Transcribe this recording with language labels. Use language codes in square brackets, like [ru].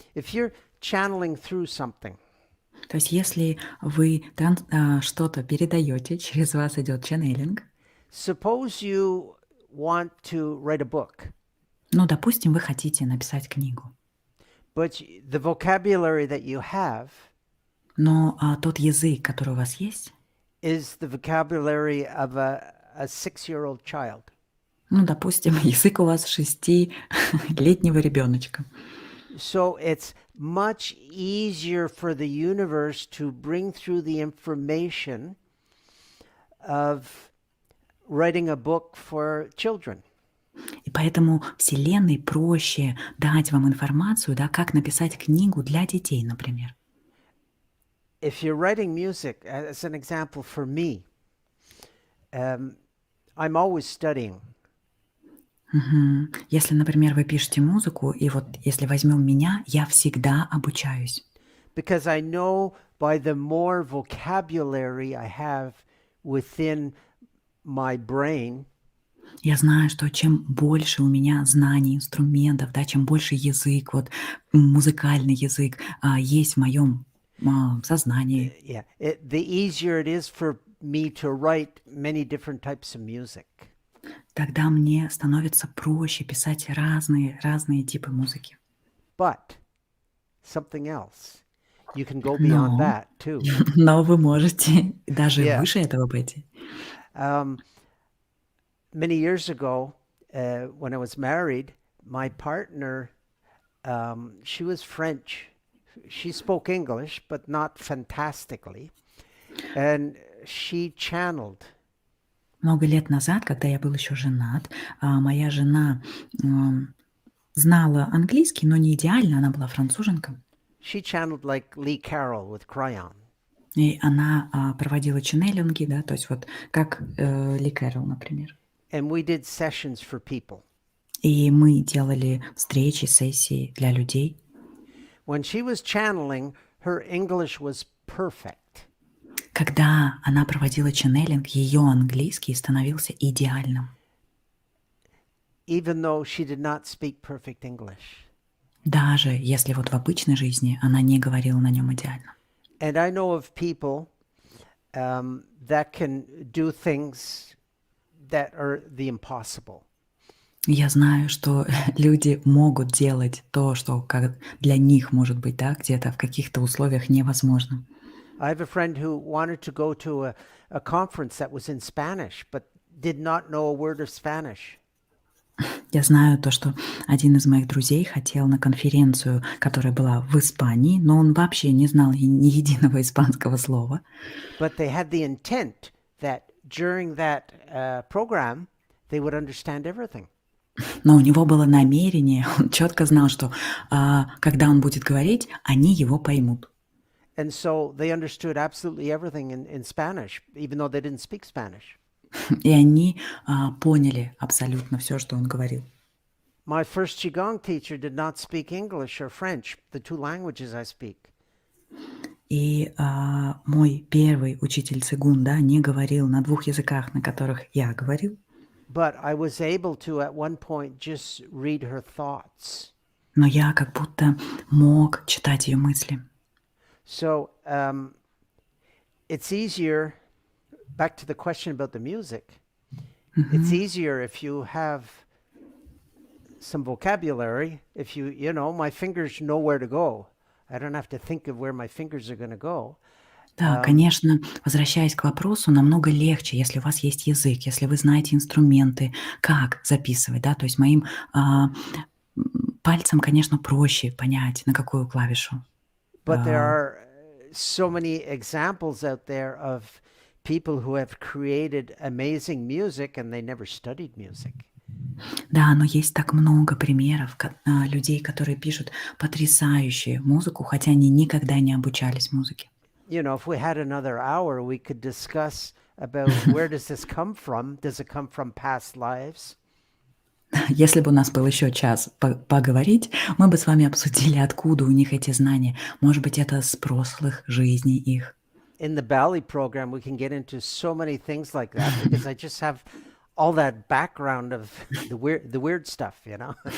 [en] If you're channeling through something, [ru] то есть если вы что-то передаете, через вас идет ченнелинг. [en] Suppose you want to write a book. [ru] Ну, допустим, вы хотите написать книгу. [en] But the vocabulary that you have [ru] но тот язык, который у вас есть, [en] is the vocabulary of a 6-year-old child. [ru] Ну, допустим, язык у вас 6-летнего ребеночка. [en] So it's much easier for the universe to bring through the information of writing a book for children. [ru] И поэтому Вселенной проще дать вам информацию, да, как написать книгу для детей, например. [en] If you're writing music, as an example for me, I'm always studying. [ru] Если, например, вы пишете музыку, и вот если возьмем меня, я всегда обучаюсь. [en] Because I know by the more vocabulary I have within my brain, [ru] я знаю, что чем больше у меня знаний, инструментов, да, чем больше язык, вот музыкальный язык есть в моем сознании. [en] The easier it is for me to write many different types of music. [ru] Тогда мне становится проще писать разные типы музыки. [en] But something else. You can go beyond that too. [ru] Но вы можете даже выше этого пойти. [en] Many years ago, when I was married, my partner, she was French. She spoke English, but not fantastically. And she channeled. [ru] Много лет назад, когда я был еще женат, моя жена знала английский, но не идеально, она была француженка. [en] She channeled like Lee Carroll with crayon. [ru] И она проводила ченнелинги, да, то есть вот как Ли Кэрролл, например. [en] And we did sessions for people. [ru] И мы делали встречи, сессии для людей. [en] When she was channeling, her English was perfect. [ru] Когда она проводила ченнелинг, ее английский становился идеальным. [en] Even though she did not speak perfect English. [ru] Даже если вот в обычной жизни она не говорила на нем идеально. [en] And I know of people that can do things that are the impossible. [ru] Я знаю, что люди могут делать то, что для них может быть, да, где-то в каких-то условиях невозможно. [en] I have a friend who wanted to go to a conference that was in Spanish, but did not know a word of Spanish. [ru] Я знаю то, что один из моих друзей хотел на конференцию, которая была в Испании, но он вообще не знал ни единого испанского слова. [en] But they had the intent that during that program, they would understand everything. [ru] Но у него было намерение, он четко знал, что когда он будет говорить, они его поймут. [en] And so they understood absolutely everything in Spanish, even though they didn't speak Spanish. [ru] И они поняли абсолютно все, что он говорил. [en] My first Qigong teacher did not speak English or French, the two languages I speak. [ru] И мой первый учитель цигун, да, не говорил на двух языках, на которых я говорил. [en] But I was able to, at one point, just read her thoughts. [ru] Но я как будто мог читать ее мысли. [en] So it's easier, back to the question about the music, it's easier if you have some vocabulary, if you know, my fingers know where to go. I don't have to think of where my fingers are going to go. [ru] Да, конечно, возвращаясь к вопросу, намного легче, если у вас есть язык, если вы знаете инструменты, как записывать, да, то есть моим пальцем, конечно, проще понять, на какую клавишу. [en] But there are so many examples out there of people who have created amazing music and they never studied music. [ru] Да, но есть так много примеров людей, которые пишут потрясающую музыку, хотя они никогда не обучались музыке. [en] You know, if we had another hour, we could discuss about where does this come from? Does it come from past lives? [ru] Если бы у нас был еще час поговорить, мы бы с вами обсудили, откуда у них эти знания. Может быть, это с прошлых жизней их. [en] In the Bali program, we can get into so many things like that because I just have all that background of the weird stuff, you know?